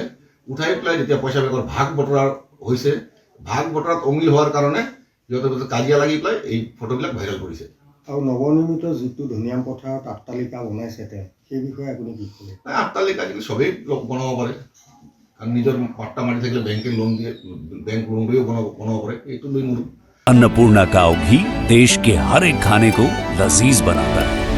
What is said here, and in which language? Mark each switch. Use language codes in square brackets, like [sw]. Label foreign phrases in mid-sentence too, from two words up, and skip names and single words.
[as] উঠাই পেলাই যেতিয়া পইচাবিলাকৰ ভাগ বতৰা হৈছে, ভাগ বতৰাত অমিল হোৱাৰ কাৰণে সিহঁতৰ কাজিয়া লাগি পেলাই এই ফটোবিলাক ভাইৰেল কৰিছে। আৰু নৱনিৰ্মিত যিটো ধনিয়াম পথাৰত আট্টালিকা বনাইছে সেই বিষয়ে আপুনি কি ক'ব? আট্টালিকা কিন্তু সবেই বনাব পাৰে। কাৰণ নিজৰ পাট্টা মাৰি থাকিলে বেংকে লোন দিয়ে, বেংক লোন দিও বনাব পাৰে। এইটো লৈ মোৰ [hi] अन्नपूर्णा काव घी देश के हर एक खाने को लजीज बनाता है।